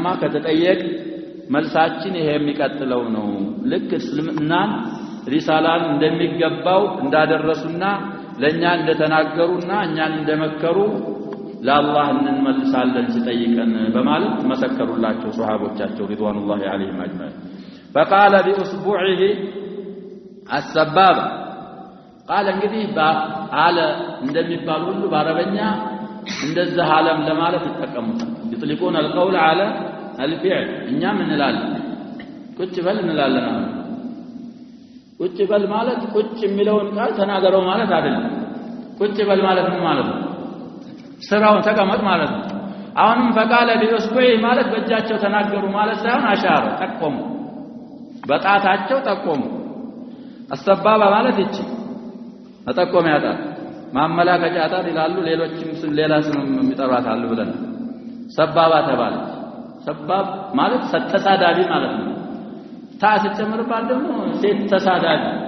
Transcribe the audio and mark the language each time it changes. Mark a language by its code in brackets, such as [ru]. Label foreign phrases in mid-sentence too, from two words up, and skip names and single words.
[am] ከተጠየቅ መልሳችን ይሄ የሚቀጥለው ነው። ልክ እስልምናን ሪሳላን እንደሚገባው እንዳደረሱና ለኛ እንደተናገሩና እኛን እንደመከሩ ለአላህ እንመልሳለን ሲጠይቀን በማለት መሰከሩላቸው ሱሐቦቻቸው [ar] رضوان الله عليهم أجمعين። فقال بأصبعه السبابة قال [am] እንግዲህ ባለ እንደሚባል ሁሉ በአረበኛ እንደዛ ዓለም ለማለት ይጠቀሙታል። [ar] يطلقون القول على الفعل [am] እኛም እንላለን ቁጭ በል እንላለን። ቁጭ በል ማለት ቁጭ የሚለውን ቃል ተናገረው ማለት አይደለም። ቁጭ በል ማለት ምን ማለት ነው? ስራውን ተቀመጥ ማለት ነው። አሁንም [ar] فقال بإصبعه [am] ማለት በእጃቸው ተናገሩ ማለት ሳይሆን አሻረ ጠቆሙ፣ በጣታቸው ጠቆሙ። አሰባባ ማለት ይቺ መጠቆሚያ ጣት ማመላከቻ ጣት ይላሉ። ሌሎችም ሌላ ስም የሚጠሯት አሉ ብለን ሰባባ ተባለች። ሰባብ ማለት ተሳዳቢ ማለት ነው ታስጨምርባት ደግሞ ሴት ተሳዳቢ